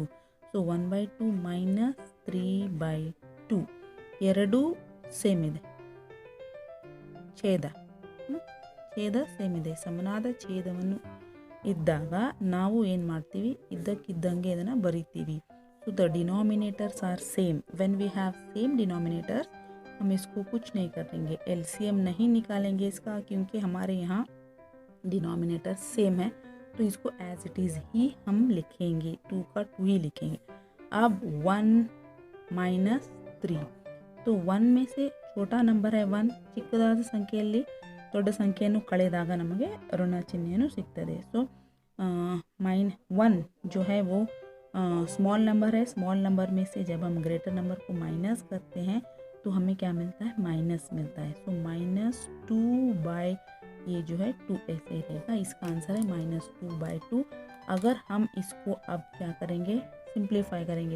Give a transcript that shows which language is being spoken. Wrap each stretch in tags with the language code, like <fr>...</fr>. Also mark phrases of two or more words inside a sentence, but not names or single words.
<kn>ಸೊ 1/2 ಮೈನಸ್ 3/2 ಎರಡೂ ಸೇಮ್ ಇದೆ. ಛೇದ ಸೇಮ್ ಇದೆ. ಸಮನಾದ ಛೇದವನ್ನು ಇದ್ದಾಗ ನಾವು ಏನು ಮಾಡ್ತೀವಿ, ಇದ್ದಕ್ಕಿದ್ದಂಗೆ ಇದನ್ನು ಬರಿತೀವಿ.</kn> <en>so the denominators are same. when we have same denominators</en> <hi>हम इसको कुछ नहीं करेंगे, एलसीएम नहीं निकालेंगे इसका, क्योंकि हमारे यहाँ डिनोमिनेटर सेम है. तो इसको</hi> <en>as it is</en> <hi>ही हम लिखेंगे, 2 का 2 ही लिखेंगे. अब 1 माइनस 3. तो 1 में से छोटा नंबर है 1.</hi> <kn>ಚಿಕ್ಕದಾದ ಸಂಖ್ಯೆಯಲ್ಲಿ ದೊಡ್ಡ ಸಂಖ್ಯೆಯನ್ನು ಕಳೆದಾಗ ನಮಗೆ ಋಣ ಚಿಹ್ನೆಯನ್ನು ಸಿಗ್ತದೆ.</kn> <hi>ಸೊ -1 जो है वो</hi> <en>small number</en> <hi>है.</hi> <en>small number</en> <hi>में से जब हम</hi> <en>greater number</en> <hi>को माइनस करते हैं तो हमें क्या मिलता है, माइनस मिलता है. सो -2 ये जो है 2 ऐसे रहेगा. इसका आंसर है -2/2. अगर हम इसको अब क्या करेंगे, सिंप्लीफाई करेंगे.</hi>